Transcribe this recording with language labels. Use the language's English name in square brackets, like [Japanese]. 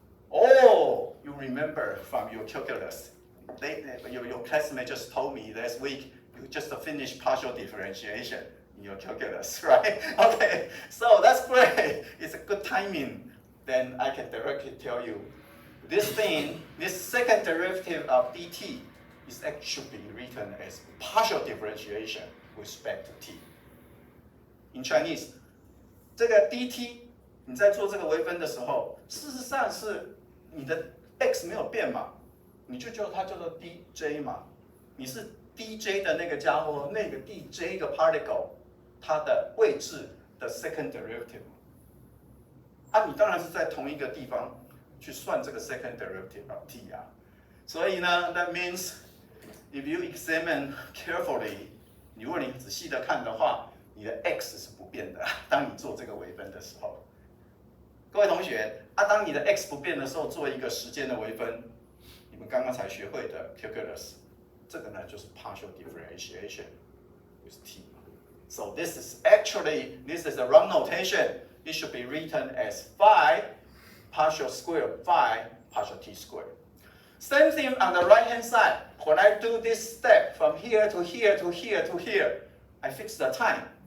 [English] Oh, you remember from your calculus. Your classmate just told me last week you just finished partial differentiation in your calculus, right? Okay, so that's great. It's a good timing. Then I can directly tell you this second derivative of dt is actually written as partial differentiation with respect to t. In Chinese, [Chinese] 这个 dt 你在做这个微分的时候，事实上是你的 x 没有变嘛，你就叫它叫做 dj 嘛。你是 dj 的那个家伙，那个 dj 的 particle， 它的位置的 second derivative。啊，你当然是在同一个地方去算这个 second derivative of t 啊。所以呢 ， [English] that means if you examine carefully， [Chinese] 如果你仔细的看的话，你的 x 是不变的。当你做这个微分的时候，各位同学，当你的 x 不变的时候，做一个时间的微分，你们刚刚才学会的 calculus， 这个呢就是 partial differentiation with t。 [English] So this is a wrong notation. It should be written as phi partial square phi partial t squared. Same thing on the right-hand side. When I do this step from here to here to here to here, I fix the time.